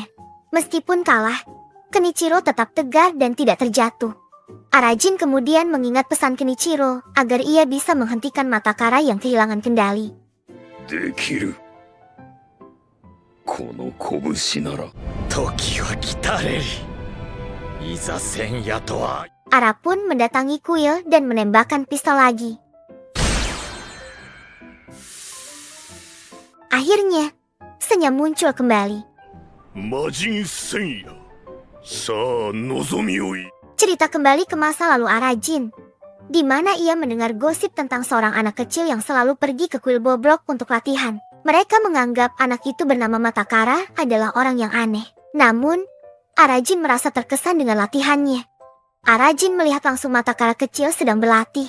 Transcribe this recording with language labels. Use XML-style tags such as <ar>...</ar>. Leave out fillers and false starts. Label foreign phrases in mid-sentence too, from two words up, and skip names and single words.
<id>Meskipun kalah, Kenichiro tetap tegar dan tidak terjatuh. Arajin kemudian mengingat pesan Kenichiro agar ia bisa menghentikan Matakara yang kehilangan kendali.</id> <ja>この拳なら時は来たれり。いざ戦やとは。</ja> <id>Ara pun mendatangi kuil dan menembakkan pistol lagi. Akhirnya, senyum muncul kembali.</id> <ja>魔人戦や。さあ望みをい。</ja> <id>Cerita kembali ke masa lalu Arajin, di mana ia mendengar gosip tentang seorang anak kecil yang selalu pergi ke kuil Bobrok untuk latihan. Mereka menganggap anak itu bernama Matakara adalah orang yang aneh. Namun, Arajin merasa terkesan dengan latihannya. Arajin melihat langsung Matakara kecil sedang berlatih.</id>